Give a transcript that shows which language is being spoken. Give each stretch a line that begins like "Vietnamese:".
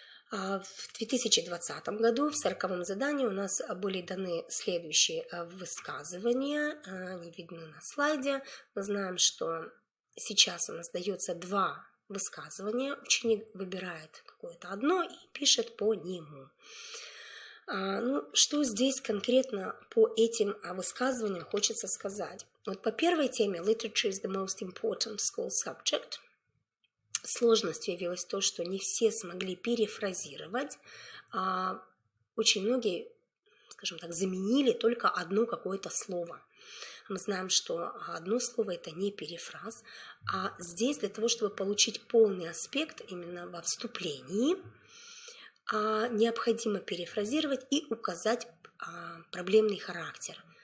Russian: В 2020 году, в 40-м задании, у нас были даны следующие высказывания, они видны на слайде. Мы знаем, что сейчас у нас дается 2 высказывания, ученик выбирает какое-то одно и пишет по нему. Что здесь конкретно по этим высказываниям хочется сказать? Вот по первой теме
English: «Literature is the most important school subject».
Russian: Сложностью явилось то, что не все смогли перефразировать. Очень многие, скажем так, заменили только одно какое-то слово. Мы знаем, что одно слово – это не перефраз, а здесь для того, чтобы получить полный аспект именно во вступлении, необходимо перефразировать и указать проблемный характер.